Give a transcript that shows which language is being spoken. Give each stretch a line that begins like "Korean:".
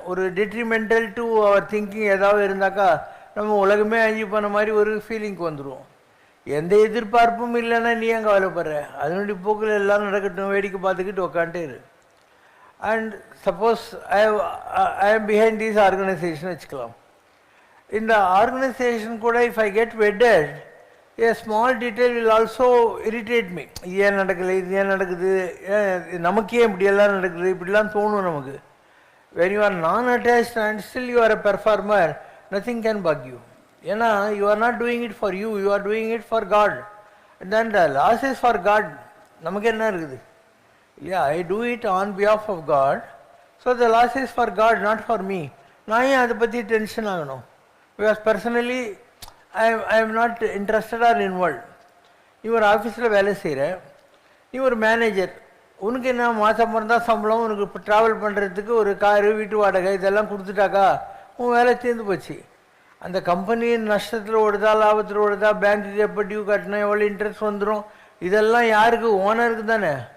Tamil: ஒரு
English: detrimental to our thinking
Tamil: ஏதாவது இருந்தாக்கா நம்ம உலகமே அழிஞ்சு போன மாதிரி ஒரு ஃபீலிங்க்கு வந்துடுவோம். எந்த எதிர்பார்ப்பும் இல்லைன்னா நீ ஏன் கவலைப்படுற? அதனுடைய போக்கில் எல்லாம் நடக்கட்டும், வேடிக்கை பார்த்துக்கிட்டு உக்காண்டே இரு.
English: And suppose I am behind these organisation வச்சுக்கலாம். In the organization kuda, if I get wedded, a small detail will also irritate me.
Tamil: இது ஏன் நடக்கலை, இது ஏன் நடக்குது, நமக்கே இப்படியெல்லாம் நடக்குது, இப்படிலாம் தோணும் நமக்கு.
English: When you are non-attached and still you are a performer, nothing can bug you. ஏன்னா you are not doing it for you, you are doing it for God. And then the loss is for God.
Tamil: நமக்கு என்ன இருக்குது?
English: Yeah, I do it on behalf of God. So the loss is for God, not for me.
Tamil: நான் ஏன் அதை பற்றி tension ஆகணும்?
English: Because personally, I am not interested or involved.
Tamil: நீ ஒரு ஆஃபீஸில் வேலை செய்கிற, நீ ஒரு மேனேஜர், உனக்கு என்ன மாதம் பிறந்தால் சம்பளம், உனக்கு இப்போ ட்ராவல் பண்ணுறதுக்கு ஒரு காரு, வீட்டு வாடகை இதெல்லாம் கொடுத்துட்டாக்கா உன் வேலை தீர்ந்து போச்சு. அந்த கம்பெனி நஷ்டத்தில் ஓடுதா லாபத்தில் ஓடுதா, பேங்க்குக்கு எப்போ டியூ கட்டணும், எவ்வளோ இன்ட்ரெஸ்ட் வந்துடும், இதெல்லாம் யாருக்கு? ஓனருக்கு தானே.